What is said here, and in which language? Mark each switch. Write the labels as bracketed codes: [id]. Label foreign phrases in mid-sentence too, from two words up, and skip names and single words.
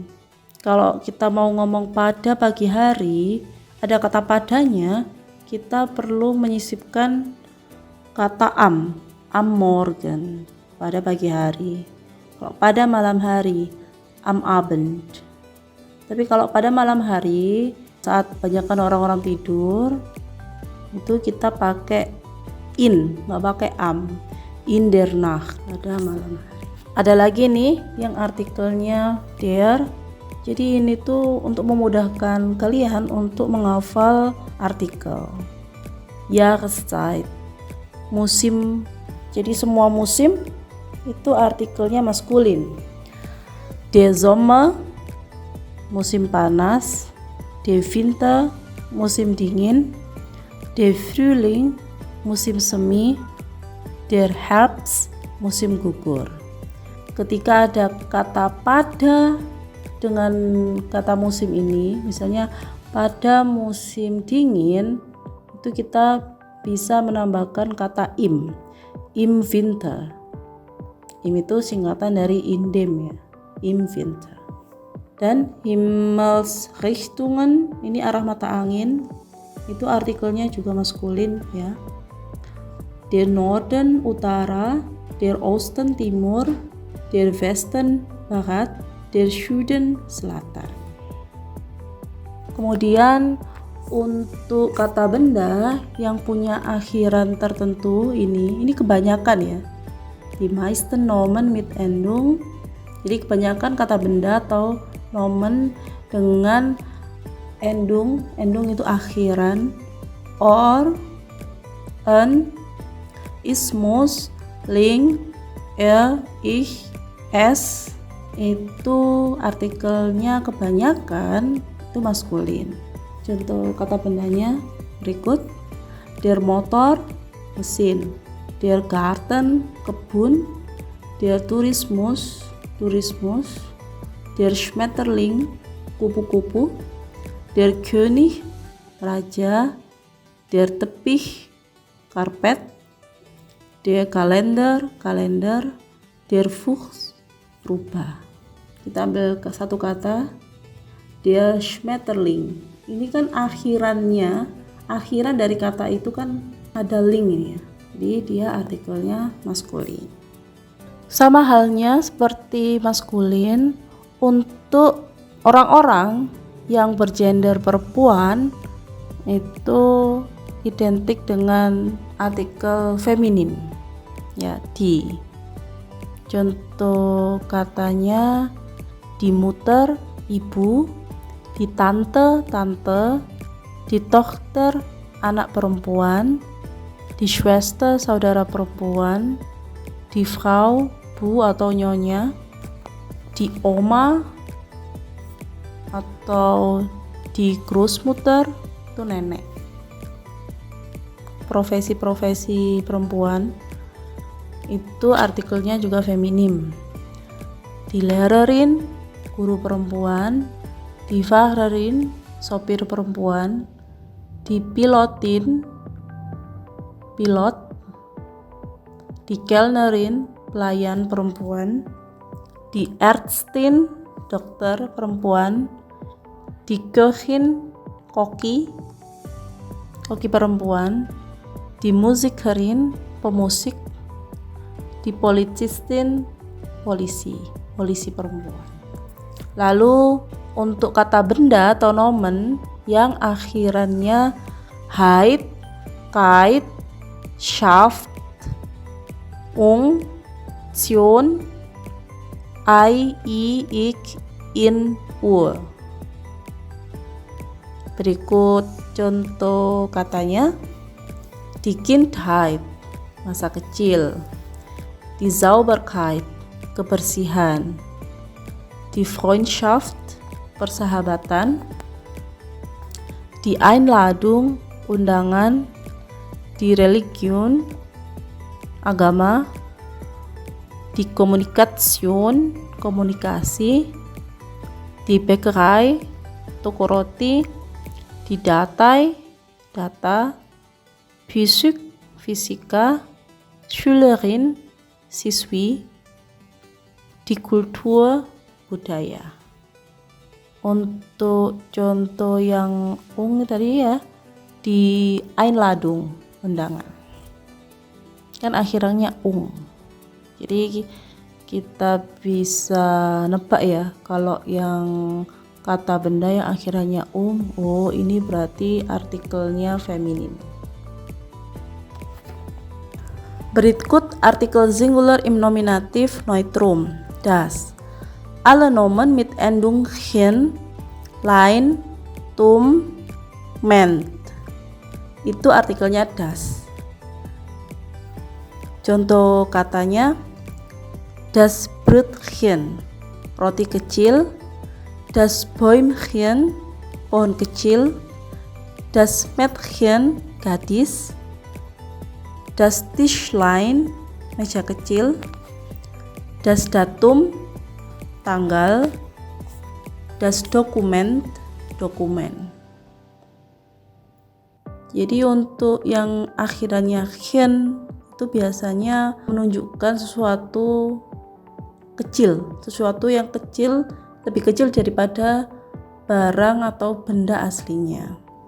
[id] Kalau kita mau ngomong pada pagi hari, ada kata padanya, kita perlu menyisipkan kata [de] am Morgen, [id] pada pagi hari. Kalau pada malam hari, [de] am Abend. [id] Tapi kalau pada malam hari, saat banyakkan orang-orang tidur, itu kita pakai nggak pakai am, [de] in der Nacht, [id] pada malam hari. Ada lagi nih yang artikelnya der. Jadi ini tuh untuk memudahkan kalian untuk menghafal artikel. [de] Jahreszeit, musim. [id] Jadi semua musim itu artikelnya maskulin. [de] Der Sommer, [id] musim panas. [de] Der Winter, [id] musim dingin. [de] Der Frühling, [id] musim semi. [de] Der Herbst, [id] musim gugur. Ketika ada kata pada dengan kata musim ini, misalnya pada musim dingin, itu kita bisa menambahkan kata [de] im winter. [id] Im itu singkatan dari indem ya, [de] im winter. [id] Dan Himmelsrichtungen, ini arah mata angin, itu artikelnya juga maskulin ya. [de] Der Norden utara, der Osten timur, der Westen barat, der Süden selatan. [id] Kemudian untuk kata benda yang punya akhiran tertentu ini kebanyakan ya. [de] Die meisten Nomen mit Endung. [id] Jadi kebanyakan kata benda atau nomen dengan endung itu akhiran, or, [de] en, ismus, ling, ich, es, [id] itu artikelnya kebanyakan itu maskulin. Contoh kata bendanya berikut: [de] der Motor, [id] mesin, der Garten, kebun, der Tourismus, der Schmetterling, kupu-kupu, der König, raja, der Teppich, karpet, der Kalender, der Fuchs, rubah. Kita ambil satu kata, [de] der Schmetterling. [id] Ini kan akhiran dari kata itu kan ada ling ini ya. Jadi dia artikelnya maskulin. Sama halnya seperti maskulin, untuk orang-orang yang bergender perempuan itu identik dengan artikel feminin ya, di. [de] Contoh katanya die Mutter, ibu, die Tante, die Tochter, [id] anak perempuan, [de] die Schwester, [id] saudara perempuan, [de] die Frau, [id] bu atau nyonya, [de] die Oma atau die Großmutter, [id] itu nenek. Profesi-profesi perempuan itu artikelnya juga feminim. [de] Die Lehrerin, [id] guru perempuan, [de] die Fahrerin, [id] sopir perempuan, [de] die Pilotin, pilot, die Kellnerin, [id] pelayan perempuan, [de] die Ärztin, [id] dokter perempuan, [de] die Köchin, [id] koki perempuan, [de] die Musikerin, pemusik, die Polizistin, [id] polisi perempuan. Lalu untuk kata benda atau nomen yang akhirannya [de] heit, kait, schaft, Tion, I, ik, in, [id] Berikut contoh katanya: [de] die Kindheit, [id] masa kecil, [de] die Sauberkeit, kebersihan, die Freundschaft, persahabatan, die Einladung, undangan, die Religion, agama, die Kommunikation, komunikasi, die Bäckerei, [id] toko roti, [de] die Datei, data, Physik, fisika, Schülerin, siswi, die Kultur, [id] budaya. Untuk contoh yang tadi ya, [de] di Einladung, [id] undangan. Kan akhirannya Jadi kita bisa nebak ya, kalau yang kata benda yang akhirannya ini berarti artikelnya feminin. [de] Berikut artikel Singular im Nominativ Neutrum. Das. Alle Nomen mit Endung hin, lein, tum, ment. [id] Itu artikelnya das. Contoh katanya: [de] das Brötchen, [id] roti kecil, [de] das Bäumchen, [id] pohon kecil, [de] das Mädchen, gadis, das Tischlein, [id] meja kecil, [de] das Datum, tanggal, das Dokument, [id] dokumen. Jadi untuk yang akhirannya gen itu biasanya menunjukkan sesuatu kecil, sesuatu yang kecil, lebih kecil daripada barang atau benda aslinya.